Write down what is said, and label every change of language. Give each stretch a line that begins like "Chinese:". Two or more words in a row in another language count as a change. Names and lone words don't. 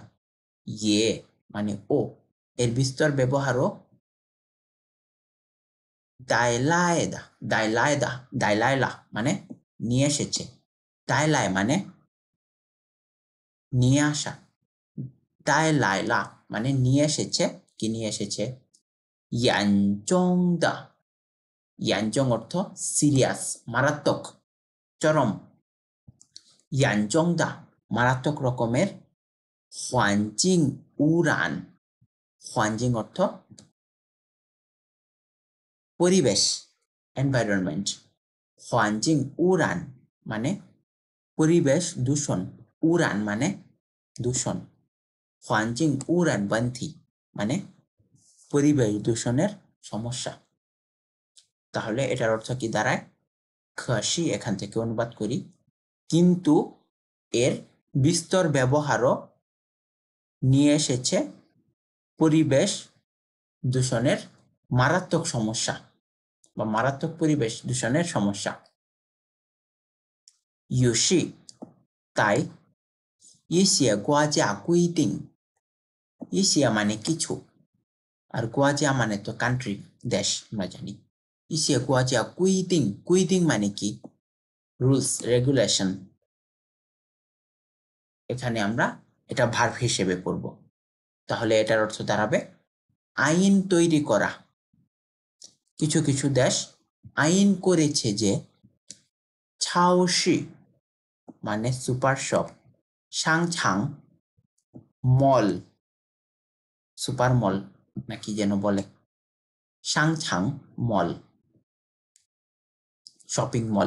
Bangla: ইয়ে মানে ও, এর বিস্তর ব্যবহারও দাইলায়দা, দাইলায়দা, দাইলায়লা মানে নিয়ে এসেছে। দাইলায় মানে নিয়ে আসা। দাইলায়লা মানে নিয়ে এসেছে, কি নিয়ে এসেছে?
Chinese: 严重的
Bangla: ইয়ানজং অর্থ সিরিয়াস, মারাত্মক, চরম।
Chinese: 严重的
Bangla: মারাত্মক রকমের।
Chinese: 环境污染 环境
Bangla: অর্থ পরিবেশ, এনভায়রনমেন্ট।
Chinese: 环境污染
Bangla: মানে পরিবেশ দূষণ, উড়ান মানে দূষণ।
Chinese: 环境污染问题
Bangla: মানে পরিবেশ দূষণের সমস্যা। তাহলে এটার অর্থ কি দাঁড়ায়? 可是 এখান থেকে অনুবাদ করি, কিন্তু এর বিস্তর ব্যবহারও নিয়ে এসেছে পরিবেশ দূষণের মারাত্মক সমস্যা বা মারাত্মক পরিবেশ দূষণের সমস্যা। 于是 তাই
Chinese: 一些国家规定 一些
Bangla: মানে কিছু, আর গোয়াজা মানে তো কান্ট্রি, দেশ, আমরা জানি।
Chinese: 一些国家规定 规定
Bangla: মানে কি?
English: rules, regulation.
Bangla: এখানে আমরা এটা ভার্ব হিসেবে পড়ব। তাহলে এটার অর্থ দাঁড়াবে আইন তৈরি করা। কিছু কিছু দেশ আইন করেছে যে 超市 মানে
English: super shop,
Bangla: 商场 মল,
English: super mall
Bangla: নাকি যেন বলে, 商场 মল,
English: shopping mall.